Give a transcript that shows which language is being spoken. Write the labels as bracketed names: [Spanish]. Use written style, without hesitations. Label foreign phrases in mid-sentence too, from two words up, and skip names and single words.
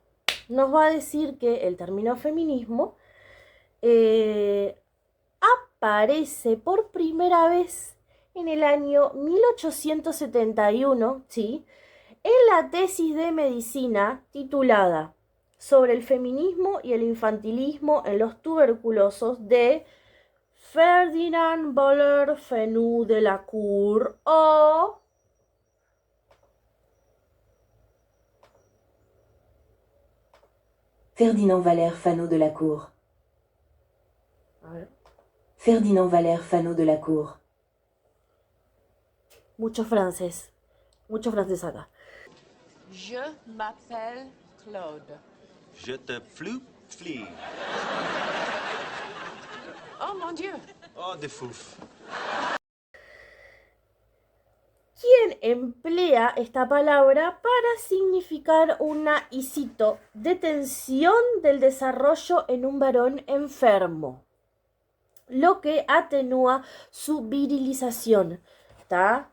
[Spanish] Nos va a decir que el término feminismo aparece por primera vez en el año 1871, ¿sí? En la tesis de medicina titulada Sobre el feminismo y el infantilismo en los tuberculosos de Ferdinand Boller Fenou de la Cour o Ferdinand Valère Fanot de la Cour. a ver, Ferdinand Valère Fanot de la Cour. mucho francés acá. [French] Je m'appelle Claude. Je te flie. Oh mon Dieu! Oh, de fouf. [Spanish] ¿Quién emplea esta palabra para significar una, y cito, detención del desarrollo en un varón enfermo, lo que atenúa su virilización, ¿está?